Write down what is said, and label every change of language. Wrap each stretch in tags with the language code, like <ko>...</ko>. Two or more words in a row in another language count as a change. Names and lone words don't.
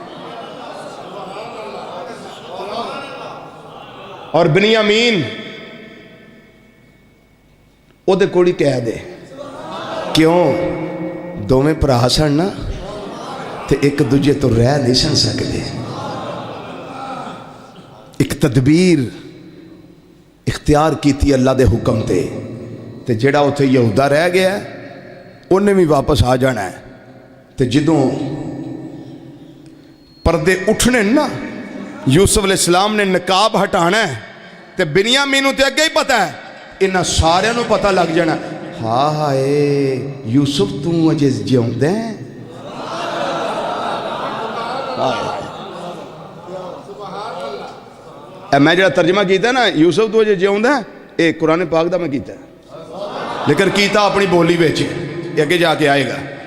<pa>اور بنیامین او دے کوڑی کہہ دے، کیوں؟ دو میں پرا سن نا تے ایک دوجے تو رہ نہیں سن سکتے، ایک تدبیر اختیار کیتی اللہ دے حکم تے جڑا اتھے یہودا رہ گیا انہیں بھی واپس آ جانا ہے۔ تے جدوں پردے اٹھنے نا، یوسف علیہ السلام نے نقاب ہٹانا ہے تے بنیامین تے اگے ہی پتہ ہے، انہاں سارے نو پتہ لگ جانا، ہاں ہائے یوسف تو اجے جیوندا ہے۔ میں جڑا ترجمہ کیتا ہے نا یوسف تو اجے جیوندا ہے، اے قرآن پاک دا میں کیتا ہے، لیکن کیتا اپنی بولی بیچے، یہ اگے جا کے آئے گا۔</pa>